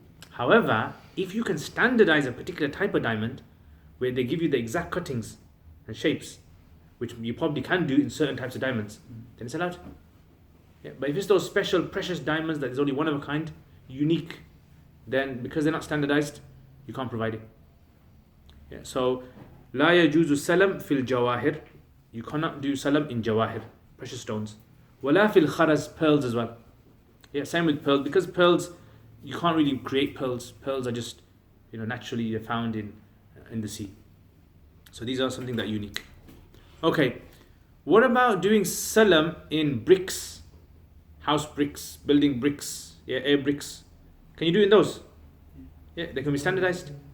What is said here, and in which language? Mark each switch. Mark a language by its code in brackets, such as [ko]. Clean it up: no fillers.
[en] However, if you can standardize a particular type of diamond, where they give you the exact cuttings and shapes, which you probably can do in certain types of diamonds, then it's allowed. Yeah, but if it's those special precious diamonds that is only one of a kind, unique, then because they're not standardized, you can't provide it. [ar] Yeah, so لا يجوز السلم في الجواهر. [en] You cannot do salam in jawahir, precious stones. [ar] ولا في الخرز, [en] pearls as well. Yeah, same with pearls, because pearls, you can't really create pearls. Pearls are just, naturally found in the sea. So these are something that are unique. Okay, what about doing salam in bricks, house bricks, building bricks, air bricks? Can you do in those? Yeah, they can be standardized.